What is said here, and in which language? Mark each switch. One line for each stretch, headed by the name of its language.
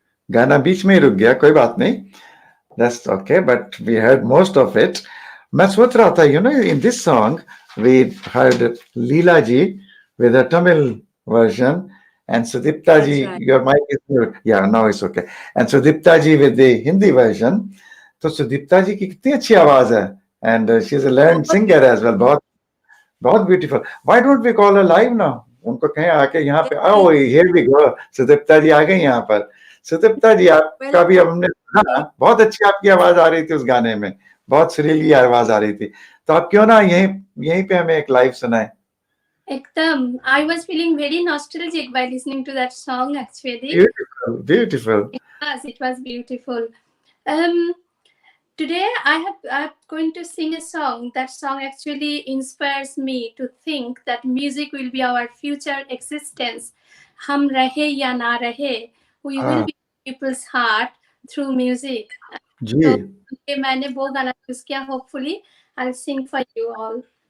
Hindi: गाना बीच में ही रुक गया, कोई बात नहीं,
English: that's okay, but we heard most of it.
Hindi: मैं सोच रहा था,
English: in this song we heard Leela ji with a Tamil version and Sudipta That's ji, right. your mic is mute. Yeah, now it's okay. And Sudipta ji with the Hindi version.
Hindi: तो सुदीप्ता जी की कितनी अच्छी आवाज है,
English: and she's a learned singer as well.
Hindi: बहुत बहुत beautiful.
English: Why don't we call her live now?
Hindi: उनको कहें आके यहाँ पे.
English: Oh, here we go.
Hindi: Sudipta जी आ गई यहाँ पर. सुदीप्ता जी, आपका भी हमने सुना, बहुत अच्छी आपकी आवाज आ रही थी उस गाने में, बहुत सुरीली आवाज आ रही थी. तो आप क्यों ना यहीं पे हमें एक लाइव सुनाएं. एकदम.
English: I was feeling very nostalgic by listening to that song actually. Beautiful, beautiful. It was beautiful. Today I'm going to sing a song. That song actually inspires me to think that music will be our future existence.
Hindi: Hum rahe ya na rahe,
English: we will be people's heart through music.
Hindi: Ji. So मैंने वो गाना choose किया.
English: Hopefully I'll sing for you all.